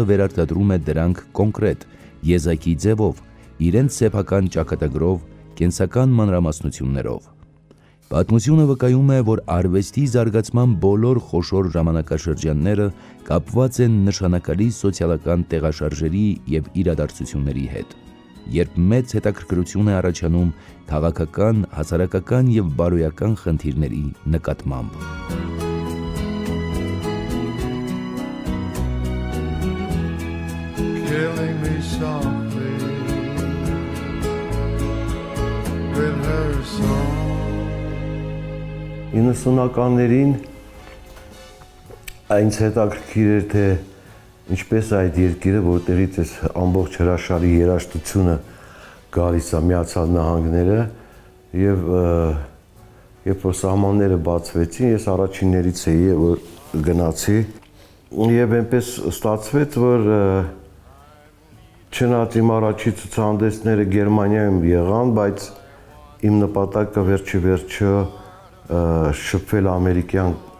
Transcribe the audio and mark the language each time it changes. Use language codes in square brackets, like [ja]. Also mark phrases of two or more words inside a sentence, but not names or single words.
[hy] վերարտադրում է դրանք կոնկրետ, եզակի ձևով, իրենց սեփական ճակատագրով, կենսական մանրամասնություններով։ Պատմությունը վկայում է, որ արվեստի զարգացման բոլոր խոշոր ժամանակաշրջանները կապված են նշանակալի սոցիալական տեղաշարժերի եւ իրադարձությունների հետ։ երբ մեծ հետաքրքրություն է առաջանում քաղաքական, հասարակական եւ բարոյական խնդիրների նկատմամբ։ [en] Killing me softly with her song. [hy] 90-ականներին այնց հետաքրքիր էր, թե ինչպես այդ երկիրը, որտեղից էս ամբողջ հրաշալի երաժշտությունը գալիս է Միացյալ Նահանգները եւ երբ որ սահմանները բացվեցին, ես առաջիններից էի, որ գնացի եւ այնպես ստացվեց, որ չնայած իմ առաջի ցուցահանդեսները Գերմանիայում եղան, բայց իմ նպատակը վերջը շփվել ամերիկյան